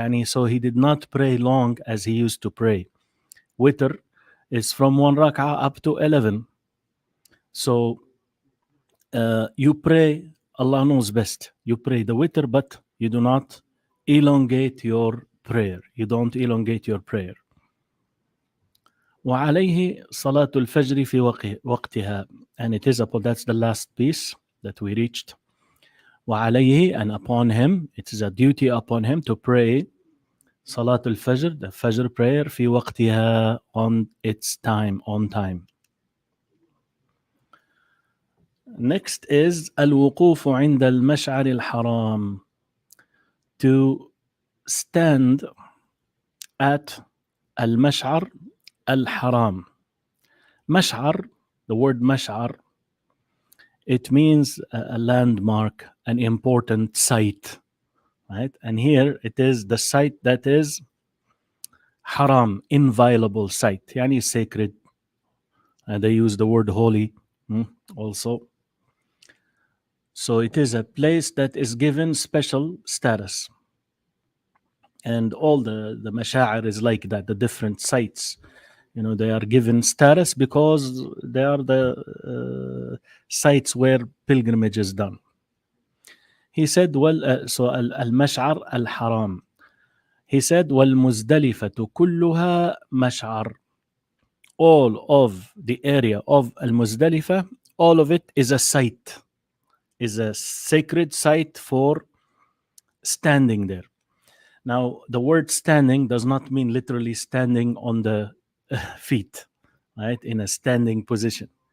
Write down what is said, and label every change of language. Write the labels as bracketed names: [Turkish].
[English] So he did not pray long as he used to pray. Witr is from 1 rak'ah up to 11. So you pray, Allah knows best. You pray the witr, but you do not elongate your prayer. You don't elongate your prayer. [Arabic] وعليه صلاة الفجر في وقتها. [English] And it is upon, that's the last piece that we reached. وعليه, and upon him, it is a duty upon him to pray Salat al-Fajr, the Fajr prayer, [Arabic] في وقتها, [English] on its time, on time. Next is [Arabic] الوقوف عند المشعر الحرام, [English] to stand at [Arabic] المشعر الحرام. [English] Mash'ar, the word mash'ar, it means a landmark, an important site, right? And here it is the site that is haram, inviolable site, yani sacred. And they use the word holy also. So it is a place that is given special status. And all the masha'ir is like that, the different sites. They are given status because they are the sites where pilgrimage is done. He said, so al-mash'ar al-haram. He said, [Arabic] وَالْمُزْدَلِفَةُ كُلُّهَا مَشْعَرٌ. [English] All of the area of al-Muzdalifah, all of it is a site, is a sacred site for standing there. Now, the word standing does not mean literally standing on the feet, right, in a standing position.